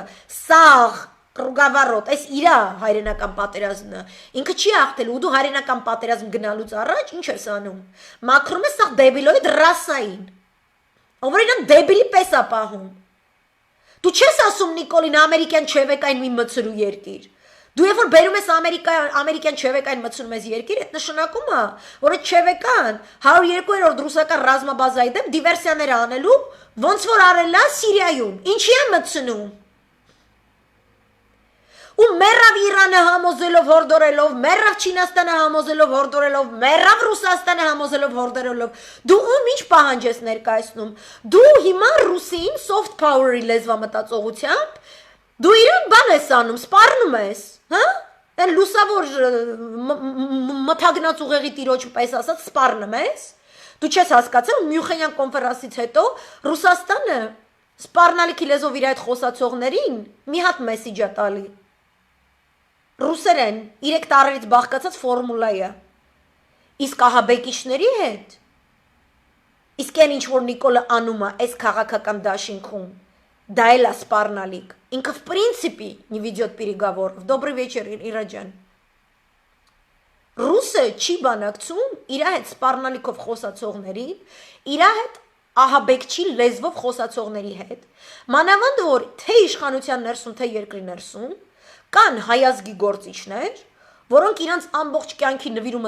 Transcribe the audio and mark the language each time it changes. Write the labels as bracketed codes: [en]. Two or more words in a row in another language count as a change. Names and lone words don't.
[hy] սաղ, կրուգավառոտ, այս իրա հայրենական պատերազմը, ինքը չի աղթել, ու դու հայրենական պատերազմ գնալուց առաջ, ինչ ես անում, մաքրում ես սաղ դեբիլոիդ ռասային, ով որ իրան դեբիլի պես է պահում։ Դու չես ասում Նիկոլին ամերիկյան չևեկային մի մցրու երկիր։ Դու երբ որ բերում ես ամերիկյան չևեկային մցնում ես երկիր, այդ նշանակում է, որ այդ չևեկան 102-րդ ռուսական ռազմաբազայի դեմ դիվերսիաներ անելու, ոնց որ արել է Սիրիայում։ Ինչի է մցնում։ Ու մեռավ Իրանը համոզելով հորդորելով, մեռավ Չինաստանը համոզելով հորդորելով, մեռավ Ռուսաստանը համոզելով հորդորելով։ Դու ում ինչ պահանջ ես ներկայացնում։ Դու հիմա ռուսին [en] soft power- [hy] ի լեզվամտածողությամբ դու իրան բան ես անում, սպառնում ես, հա? Այն լուսավոր մթագնաց ուղեղի տիրոջ պես ասած սպառնում ես։ Դու չես հասկացել Մյունխենյան կոնֆերանսից հետո Ռուսաստանը սպառնալիքի լեզվով իր այդ խոսացողներին մի հատ մեսիջ է տալի։ Ռուսերեն 3 տարերից բաղկացած ֆորմուլա է։ Իսկ ահաբեկիչների հետ, իսկ այն ինչ որ Նիկոլը անում է այս քաղաքական դաշինքում, դա էլ է սպառնալիք։ Ինքը [ru] в принципе не ведет переговоров. Добрый вечер, [hy] Ира ջան։ Ռուսը չի բանակցում իր հետ սպառնալիքով խոսացողների, իր հետ ահաբեկչի լեզվով խոսացողների հետ, մանավանդ որ թե իշխանության ներսում, թե երկրի ներսում կան հայազգի գործիչներ, որոնք իրանց ամբողջ կյանքի նվիրումը